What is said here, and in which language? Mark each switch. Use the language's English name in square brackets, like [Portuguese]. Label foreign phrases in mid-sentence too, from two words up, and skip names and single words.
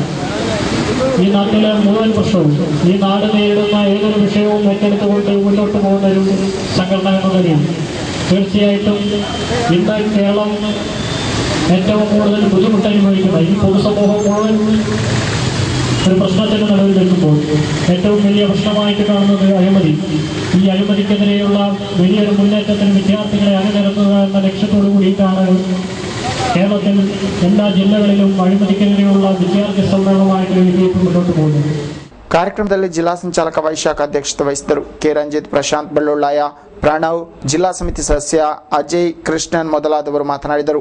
[Malayalam] ഈ നാട്ടിലെ മുഴുവൻ പ്രശ്നവും, ഈ നാട് നേരിടുന്ന ഏതൊരു വിഷയവും ഏറ്റെടുത്തുകൊണ്ട് മുന്നോട്ട് പോകുന്ന ഒരു സംഘടന എന്ന നിലയിൽ തീർച്ചയായിട്ടും ഇന്ന് കേരളം ഏറ്റവും കൂടുതൽ ബുദ്ധിമുട്ട് അനുഭവിക്കുന്ന ഈ പൊതുസമൂഹം മുഴുവൻ ഒരു പ്രശ്നത്തിന് നിലവിൽ നിൽക്കുമ്പോൾ ഏറ്റവും വലിയ പ്രശ്നമായിട്ട് കാണുന്നത് അഴിമതി. ഈ അഴിമതിക്കെതിരെയുള്ള വലിയൊരു മുന്നേറ്റത്തിന് വിദ്യാർത്ഥികളെ അണിനിരത്തുക എന്ന ലക്ഷ്യത്തോടു കൂടിയിട്ടാണ് കേരളത്തിൽ എല്ലാ ജില്ലകളിലും അഴിമതിക്കെതിരെയുള്ള വിദ്യാർത്ഥി സമ്മേളനമായിട്ട് എബിവിപി മുന്നോട്ട് പോകുന്നത്. [Kannada] ಕಾರ್ಯಕ್ರಮದಲ್ಲಿ ಜಿಲ್ಲಾ ಸಂಚಾಲಕ ವೈಶಾಖ ಅಧ್ಯಕ್ಷತೆ ವಹಿಸಿದರು. ಕೆ ರಂಜಿತ್, ಪ್ರಶಾಂತ್ ಬಳ್ಳೊಳ್ಳ, ಪ್ರಣವ್, ಜಿಲ್ಲಾ ಸಮಿತಿ ಸದಸ್ಯ ಅಜಯ್ ಕೃಷ್ಣನ್ ಮೊದಲಾದವರು ಮಾತನಾಡಿದರು.